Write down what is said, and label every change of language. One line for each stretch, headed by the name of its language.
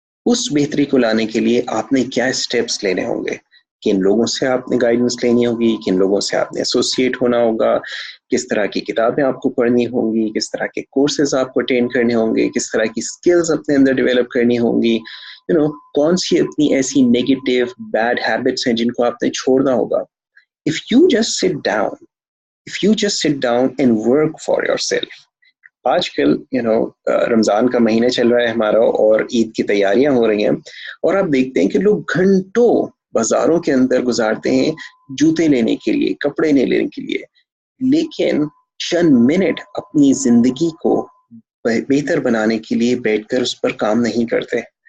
Urdu: اس بہتری کو لانے کے لیے آپ نے کیا اسٹیپس لینے ہوں گے، کن لوگوں سے آپ نے گائیڈنس لینی ہوگی، کن لوگوں سے آپ نے ایسوسیٹ ہونا ہوگا، کس طرح کی کتابیں آپ کو پڑھنی ہوں گی، کس طرح کے کورسز آپ کو اٹینڈ کرنے ہوں گے، کس طرح کی سکلز اپنے اندر ڈیولپ کرنی ہوں گی، کون سی اپنی ایسی نیگیٹو بیڈ ہیبٹس ہیں جن کو آپ نے چھوڑنا ہوگا.
English: If you just sit down and work for yourself.
Urdu: آج کل رمضان کا مہینہ چل رہا ہے ہمارا اور عید کی تیاریاں ہو رہی ہیں، اور آپ دیکھتے ہیں کہ لوگ گھنٹوں بازاروں کے اندر گزارتے ہیں جوتے لینے کے لیے، کپڑے لینے کے لیے، لیکن چند منٹ اپنی زندگی کو بہتر بنانے کے لیے بیٹھ کر اس پر کام نہیں کرتے.